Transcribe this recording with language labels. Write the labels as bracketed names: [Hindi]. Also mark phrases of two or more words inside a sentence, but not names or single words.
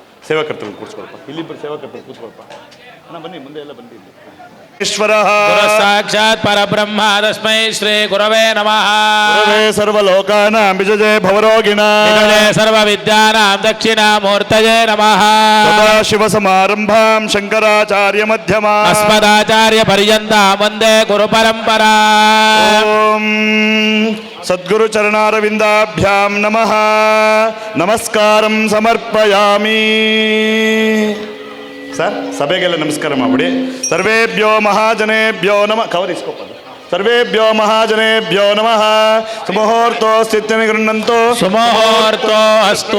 [Kannada] ಸೇವಾಕರ್ತರು ಕೂರಿಸ್ಕೊಳಪ್ಪ, ಇಲ್ಲಿಬ್ಬರು ಸೇವಾಕರ್ತರು ಕೂರಿಸ್ಕೊಳಪ್ಪ. ಅಣ್ಣ ಬನ್ನಿ, ಮುಂದೆ ಎಲ್ಲ ಬನ್ನಿ. [Sanskrit] ಈಶ್ವರ ಸಾಕ್ಷಾತ್ ಪರಬ್ರಹ್ಮ ತಸ್ಮೈ ಶ್ರೀ ಗುರವೇ ನಮಃ. ಗುರವೇ ಸರ್ವಲೋಕಾನಾಂ ವಿಜಯೇ ಭವರೋಗಿಣಾಂ ಸರ್ವವಿದ್ಯಾನಾಂ ದಕ್ಷಿಣಾಮೂರ್ತಯೇ ನಮಃ. ಸದಾಶಿವ ಸಮಾರಂಭಾಂ ಶಂಕರಾಚಾರ್ಯ ಮಧ್ಯಮಾಂ ಅಸ್ಮದಾಚಾರ್ಯ ಪರ್ಯಂತಾಂ ವಂದೇ ಗುರು ಪರಂಪರಾ. ಓಂ ಸದ್ಗುರು ಚರಣಾರವಿಂದಾಭ್ಯಾಂ ನಮಃ. ನಮಸ್ಕಾರಂ ಸಮರ್ಪಯಾಮಿ. [Kannada] ಸರ್ ಸಭೆಗೆಲ್ಲ ನಮಸ್ಕಾರ ಮಾಡ್ಬಿಡಿ. [Sanskrit] ಸರ್ವೇಭ್ಯೋ ಮಹಾಜನೇಭ್ಯೋ ನಮಃ. ಕವರಿಸ್ಕೋಪದು. ಸರ್ವೇಭ್ಯೋ ಮಹಾಜನೇಭ್ಯೋ ನಮಃ. ಸುಮುಹೂರ್ತೋ ಸ್ಥಿತ್ಯಮಿ ಗೃಹಂತೋ ಸುಮುಹೂರ್ತೋ ಅಸ್ತು.